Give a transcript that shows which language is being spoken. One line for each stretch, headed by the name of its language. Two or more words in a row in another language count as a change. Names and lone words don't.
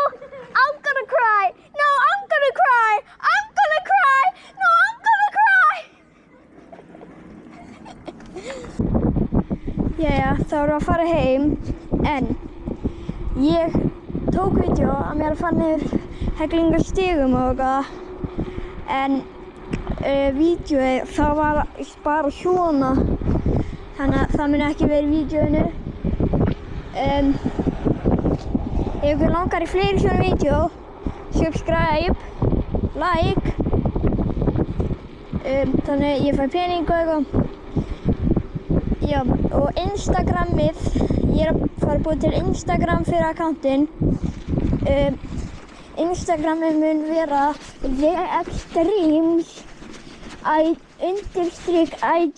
English: I'm gonna cry. No, I'm gonna cry. I'm gonna cry. No, I'm gonna cry.
Icelandic: Jæja, þá erum við að fara heim, en ég tók vídeo að mér að fara niður heglingar stigum og eitthvað, en vídeoið það var bara svona, þannig að það mun ekki verið í vídeoinu. Ef ykkur langar í fleiri svona vídeo,
English: subscribe, like,
Icelandic: þannig ég fæ pening og eitthvað. Já, og Instagramið, ég er að fara að búa til Instagram fyrir akkantinn. Instagramið mun vera TheExtremes_IG.